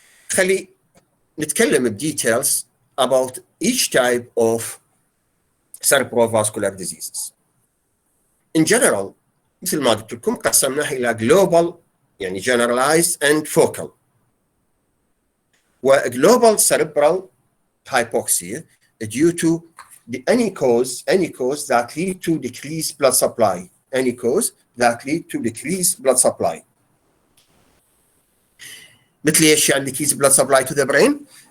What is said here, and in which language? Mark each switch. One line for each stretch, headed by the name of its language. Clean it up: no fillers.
Arabic: خلي نتكلم بديتيلز
English: about each type of cerebrovascular diseases. In general
Arabic: مثل ما قلت لكم قسمناها إلى global يعني
English: generalized and focal. وglobal cerebral hypoxia due to any cause that lead to decreased blood supply.
Arabic: مثل ايش يعني
English: decreased blood supply to the brain?